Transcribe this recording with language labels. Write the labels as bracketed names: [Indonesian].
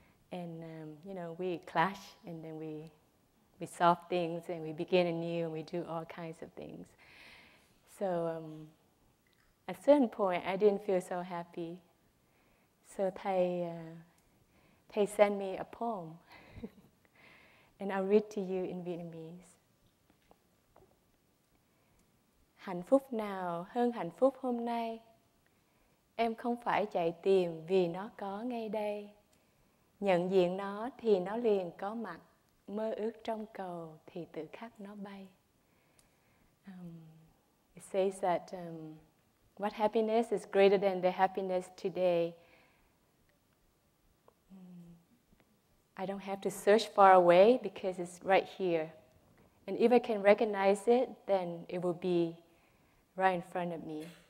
[English] And we clash, and then we solve things, and we begin anew, and we do all kinds of things. So at a certain point, I didn't feel so happy. So Thầy sent me a poem, and I'll read to you in Vietnamese. [Vietnamese] Hạnh phúc nào hơn hạnh phúc hôm nay? Em không phải chạy tìm vì nó có ngay đây. Nhận diện nó thì nó liền có mặt. Mơ ước trong cầu thì tự khắc nó bay. [English] It says that what happiness is greater than the happiness today? I don't have to search far away because it's right here. And if I can recognize it, then it will be right in front of me.